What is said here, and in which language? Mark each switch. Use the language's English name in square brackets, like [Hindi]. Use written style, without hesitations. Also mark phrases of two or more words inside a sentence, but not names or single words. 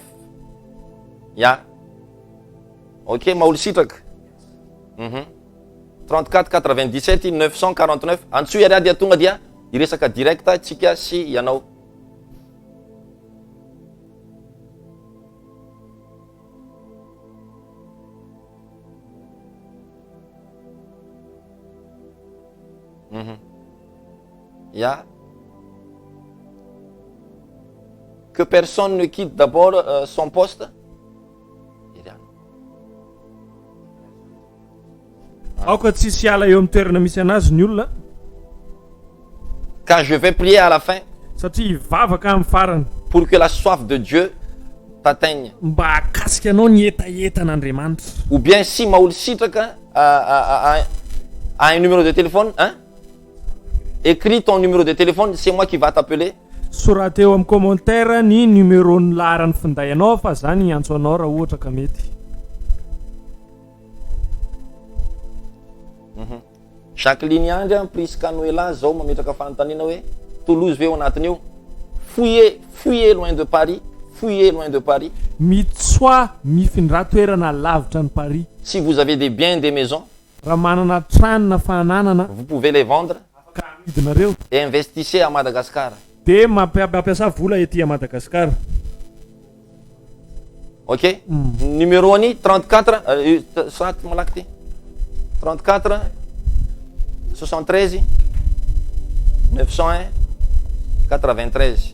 [Malagasy] Ya. Ok, Maoly Sitraka. 34 97 949. Antsoa iary dia tonga dia iresaka direct tsika sy ianao. Ya. [French] Que personne ne quitte d'abord son poste. [Malagasy] Aoka tsisy hiala eo amin'ny toerana misy anazy ny olona. [French] Car je vais prier à la fin. [Malagasy] Satria ivavaka amin'ny farany. [French] Pour que la soif de Dieu tataigna [Malagasy] mba akasika anao ny etaetan'Andriamanitra [French] ou bien si maha-olo sitraka un numéro de téléphone hein? Écris ton numéro de téléphone, c'est moi qui va t'appeler. [Malagasy] Sorata eo amin'ny commentaire ny numéron'ny laharan'ny finday anao fa zany antso anao raha ohatra ka mety. Jacqueline Andria Prisca Noela zao mametraka fanontaniana hoe Toulouse ve ao anatin'io? [French] Fuyez loin de Paris, fuyez loin de Paris. [Malagasy] Mitsoa mifindra toerana lavitra ny Paris. [French] Si vous avez des biens, des maisons, [Malagasy] raha manana trano na fananana [French] vous pouvez les vendre [Malagasy] afaka amidinareo [French] et investissez à Madagascar. [Malagasy] de mampiasa vola ety à Madagascar. Ok? Numéro ani 34 soit malaky ty 34 73 901 93.